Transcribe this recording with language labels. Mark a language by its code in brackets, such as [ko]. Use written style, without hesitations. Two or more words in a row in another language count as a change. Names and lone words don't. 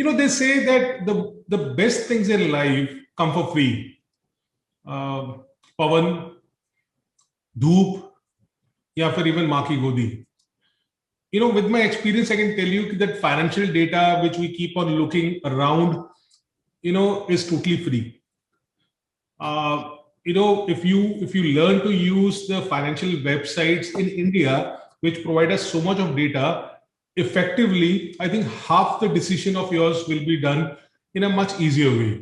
[en] say that the best things in life come for free. [hi] पवन, धूप, या फिर even माँ की गोदी. [en] With my experience, I can tell you that financial data which we keep on looking around, is totally free. If you learn to use the financial websites in India, which provide us so much of data effectively, I think half the decision of yours will be done in a much easier way.